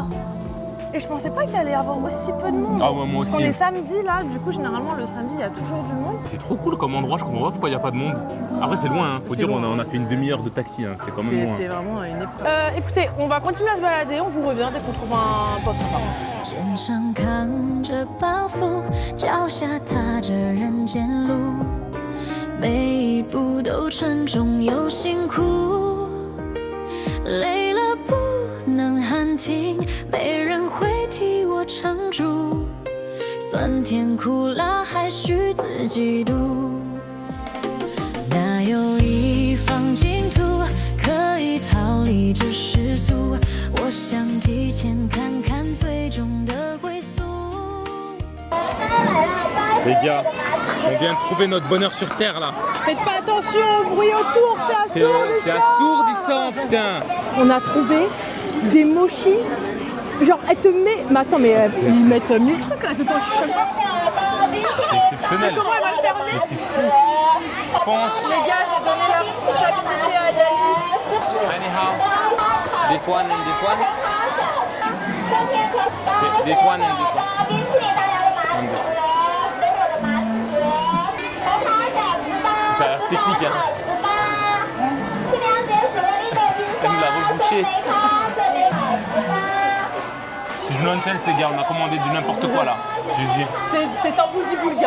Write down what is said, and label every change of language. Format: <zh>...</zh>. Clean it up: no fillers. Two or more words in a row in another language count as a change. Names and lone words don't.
<fr>Et je pensais pas qu'il allait y avoir aussi peu de monde. Ah ouais, moi Parce aussi. qu'on est samedi là, du coup généralement le samedi il y a toujours du monde. C'est trop cool comme endroit, je comprends pas pourquoi il n'y a pas de monde. Après c'est loin, hein. Faut C'est dire loin. on a fait une demi-heure de taxi, hein. C'est quand même loin. C'était vraiment une épreuve. Écoutez, on va continuer à se balader, on vous revient dès qu'on trouve un pop sympa.</fr> <zh>肩上扛着包袱，脚下踏着人间路，每一步都沉重又辛苦，累了不能喊停，没人会替我撑住，酸甜苦辣还需自己读。哪有一方净土可以逃离这世俗？我想提前看看最终的归宿。</zh> <fr>Les gars, on vient de trouver notre bonheur sur terre là. Faites pas attention au bruit autour, c'est assourdissant. C'est assourdissant, putain. On a trouvé des mochis. Genre, elle te met. Mais attends, mais ils mettent 1000 trucs là, tout en chuchotant. C'est exceptionnel. Comment elle va le fermer? Mais c'est fou. Je pense. Les gars, j'ai donné la responsabilité à Yanis.</fr> <en>Anyhow, this one and this one. This one and this one. And this one.</en> <fr>Ça a l'air technique, hein. Elle nous l'a rebouché. C'est du nonsense, les gars. On a commandé du n'importe quoi là. J'ai dit. C'est un bout du boulga.</fr>